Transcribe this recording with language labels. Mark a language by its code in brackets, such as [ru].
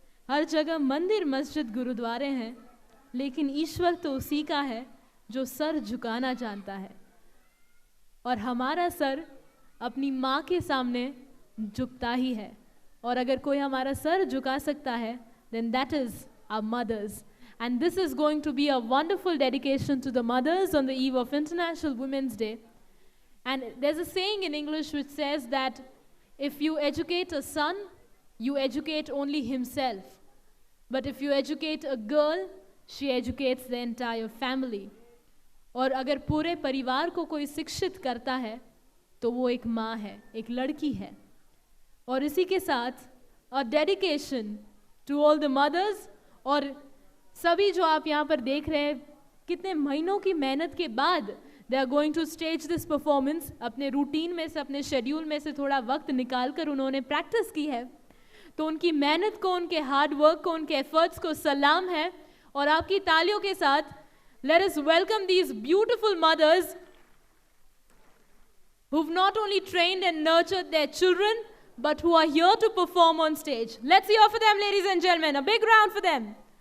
[hi] हर जगह मंदिर मस्जिद गुरुद्वारे हैं, लेकिन ईश्वर तो उसी का है जो सर झुकाना जानता है। और हमारा सर अपनी माँ के सामने झुकता ही है, और अगर कोई हमारा सर झुका सकता है, [en] then that is our mothers. And this is going to be a wonderful dedication to the mothers on the eve of International Women's Day. And there's a saying in English which says that if you educate a son, you educate only himself. But if you educate a girl, she educates the entire family. [hi] और अगर पूरे परिवार को कोई शिक्षित करता है तो वो एक माँ है, एक लड़की है। और इसी के साथ [en] a dedication to all the mothers, [hi] और सभी जो आप यहाँ पर देख रहे हैं, कितने महीनों की मेहनत के बाद [en] they are going to stage this performance। [hi] अपने रूटीन में से, अपने शेड्यूल में से थोड़ा वक्त निकाल कर उन्होंने प्रैक्टिस की है, तो उनकी मेहनत को, उनके हार्ड वर्क को, उनके एफर्ट्स को सलाम है। और आपकी तालियों के साथ [en] let us welcome these beautiful mothers who've not only trained and nurtured their children, but who are here to perform on stage. Let's hear for them, ladies and gentlemen. A big round for them.